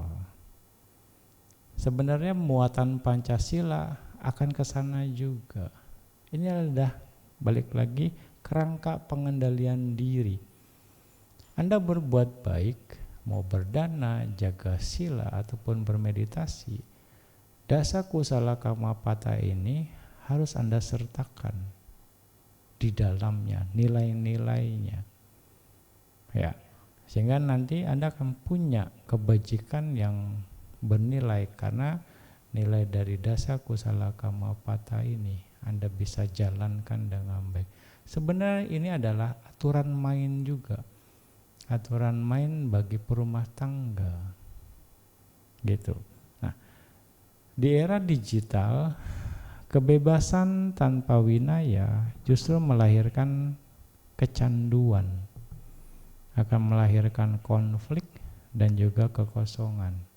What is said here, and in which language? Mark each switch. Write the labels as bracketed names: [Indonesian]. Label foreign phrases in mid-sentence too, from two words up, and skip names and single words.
[Indonesian] Sebenarnya muatan Pancasila akan ke sana juga. Ini adalah balik lagi kerangka pengendalian diri. Anda berbuat baik, mau berdana, jaga sila ataupun bermeditasi, [Pali] dasa kusala kama pata [Indonesian] ini harus Anda sertakan di dalamnya nilai-nilainya. Ya, sehingga nanti Anda akan punya kebajikan yang bernilai karena nilai dari [Pali] dasa kusala kama pata [Indonesian] ini Anda bisa jalankan dengan baik. Sebenarnya ini adalah aturan main juga. Aturan main bagi perumah tangga. Gitu. Nah, di era digital kebebasan tanpa winaya justru melahirkan kecanduan, akan melahirkan konflik dan juga kekosongan.